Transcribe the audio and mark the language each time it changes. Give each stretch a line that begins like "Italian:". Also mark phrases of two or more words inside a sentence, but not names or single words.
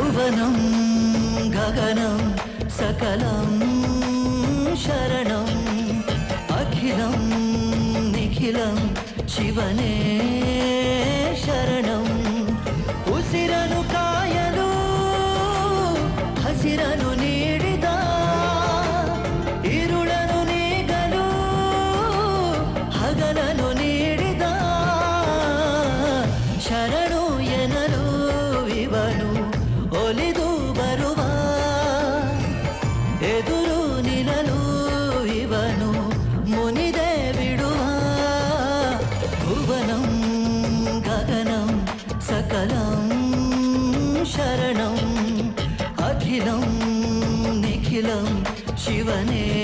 Sanskrit: भुवनं गगनं सकलं शरणम् अखिलं निखिलं शिवने शरणम्
Kannada: ಉಸಿರನು ಕಾಯಲು ಹಸಿರನು ನೀಡಿದ ಇರುಳನು ನೀಗಲು ಹಗಲನು ನೀಡಿದ ಶರಣು ಎನ್ನಲು ಇವನು ಒಲಿದು ಬರುವ ಎದುರು ನಿಲ್ಲಲು ಇವನು ಮುನಿದೆ ಬಿಡುವ
Sanskrit: ಭುವನಂ ಗಗನಂ सकलं शरणं अखिलं निखिलं शिवने